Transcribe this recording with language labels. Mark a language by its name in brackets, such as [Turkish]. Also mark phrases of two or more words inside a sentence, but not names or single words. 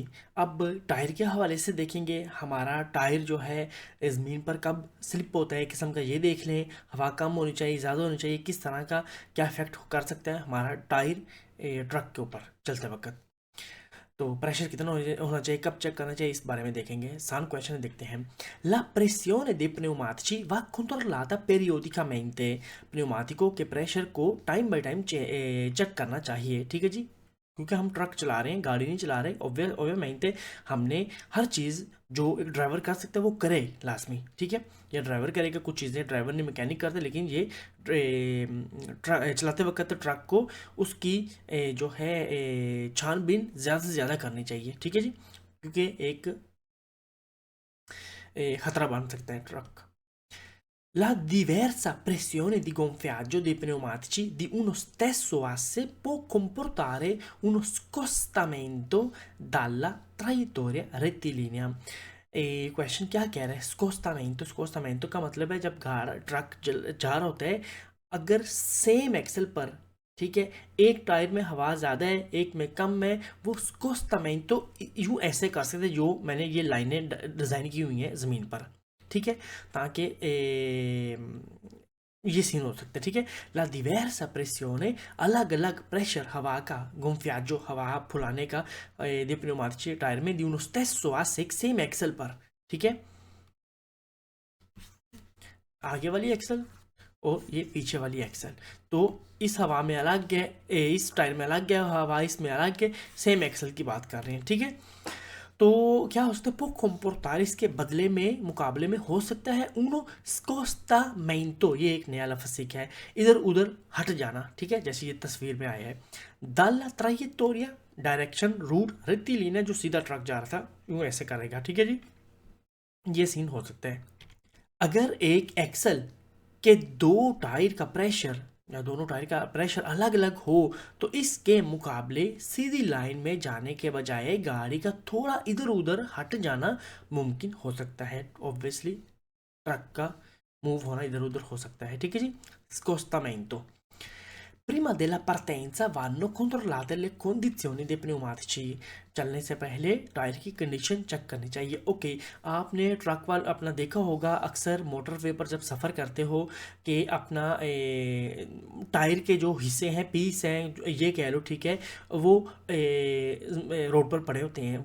[Hindi] अब टायर के हवाले से देखेंगे, हमारा टायर जो है ज़मीन पर कब स्लिप होता है किस्म का, ये देख लें। हवा कम होनी चाहिए, ज़्यादा होनी चाहिए, किस तरह का क्या इफेक्ट कर सकता है हमारा टायर ट्रक के ऊपर चलते वक्त। तो प्रेशर कितना होना चाहिए, कब चेक करना चाहिए, इस बारे में देखेंगे। सान क्वेश्चन देखते हैं। [Italian] La pressione dei pneumatici va controllata periodicamente। [Hindi] pneumatico के प्रेशर को टाइम बाय टाइम चेक करना चाहिए, ठीक है जी। क्योंकि हम ट्रक चला रहे हैं, गाड़ी नहीं चला रहे, ओबियसली हमने हर चीज़ जो एक ड्राइवर कर सकता है वो करे लाजमी, ठीक है। या ड्राइवर करेगा कुछ चीज़ें, ड्राइवर नहीं मैकेनिक करते, लेकिन ये चलाते वक्त ट्रक को उसकी जो है छानबीन ज़्यादा से ज़्यादा करनी चाहिए, ठीक है जी, क्योंकि एक खतरा बन सकता है ट्रक। [Italian] La diversa pressione di gonfiaggio dei pneumatici di uno stesso asse può comportare uno scostamento dalla traiettoria rettilinea। [Hindi] क्वेश्चन क्या कह रहा है? स्कोस्टामेंटो का मतलब है जब ट्रक जा रहा होता है, अगर सेम एक्सल पर, ठीक है, एक टायर में हवा ज़्यादा है एक में कम है, वो स्कोस्टामेंटो यूँ ऐसे कर सकते हैं, जो मैंने ये लाइनें डिज़ाइन की हुई हैं ज़मीन पर, ठीक है, ताकि ये सीन हो सकता है, ठीक है। [Italian] la diversa pressione, [Hindi] अलग अलग प्रेशर हवा का, gonfiaggio हवा फुलाने का [Italian] dei pneumatici [Hindi] टायर में, [Italian] di uno stesso asse, [Hindi] एक सेम एक्सल पर, ठीक है, आगे वाली एक्सल और ये पीछे वाली एक्सल। तो इस हवा में अलग है, इस टायर में अलग है हवा, इसमें अलग है, सेम एक्सल की बात कर रहे हैं, ठीक है। तो क्या हो सकता है? पोक comportare, इसके बदले में, मुकाबले में हो सकता है [Italian] uno scostamento, [Hindi] ये एक नया लफ्ज़ सीखा है, इधर उधर हट जाना, ठीक है, जैसे ये तस्वीर में आया है। [Italian] dalla traiettoria, [Hindi] डायरेक्शन, रूट, रेक्टिलिनिया, जो सीधा ट्रक जा रहा था यूँ ऐसे करेगा, ठीक है जी, ये सीन हो सकता है। अगर एक एक्सल के दो टायर का प्रेशर या दोनों टायर का प्रेशर अलग अलग हो, तो इसके मुकाबले सीधी लाइन में जाने के बजाय गाड़ी का थोड़ा इधर उधर हट जाना मुमकिन हो सकता है। ऑब्वियसली ट्रक का मूव होना इधर उधर हो सकता है, ठीक है जी। स्कोस्tamento। [Italian] Prima della partenza vanno controllate le condizioni dei pneumatici। [Hindi] चलने से पहले टायर की कंडीशन चेक करनी चाहिए। ओके, आपने ट्रक वाला अपना देखा होगा, अक्सर मोटरवे पर जब सफ़र करते हो कि अपना टायर के जो हिस्से हैं, पीस हैं, ये कह लो, ठीक है, वो रोड पर पड़े होते हैं।